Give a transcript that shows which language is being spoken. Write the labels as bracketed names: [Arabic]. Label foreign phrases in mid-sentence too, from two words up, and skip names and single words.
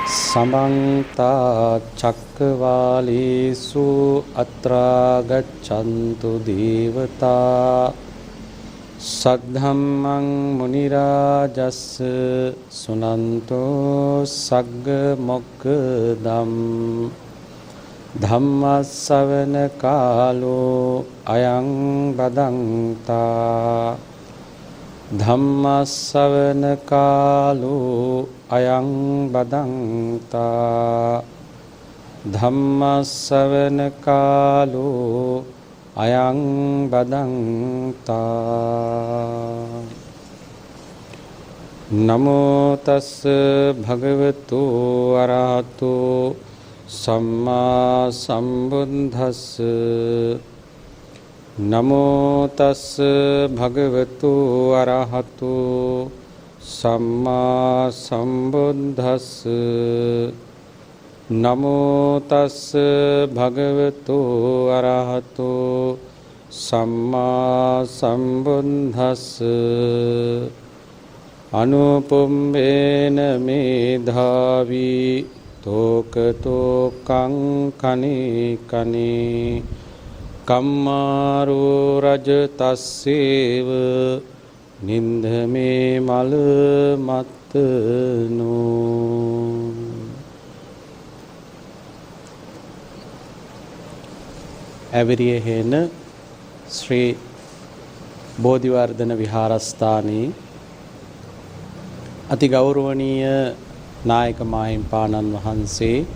[Pali] समन्ता चक्रवालेषु अत्रा गच्छन्तु देवता सद्धम्मं मुनिराजस्स सुनन्तो सग्ग मोक्खदम् धम्मස්සවන කාලෝ අයං බදන්තා ධම්මස්සවන කාලෝ අයං බදන්තා ධම්මස්සවන කාලෝ අයං බදන්තා නමෝ තස් භගවතු අරහතෝ සම්මා සම්බුද්දස්ස නමෝ තස් භගවතු අරහතු සම්මා සම්බුද්දස්ස නමෝ තස් භගවතු අරහතු සම්මා සම්බුද්දස්ස අනුපුම්බේන මේධාවී තෝකතෝකං කනේ කනේ කම්මාරෝ රජ තස්සේව නින්දමේ මල මත්තනෝ. [Sinhala] ඇවිරිය හේන ශ්‍රී බෝධිවර්ධන විහාරස්ථානයේ අති ගෞරවනීය නායක මාහිම්පාණන් වහන්සේ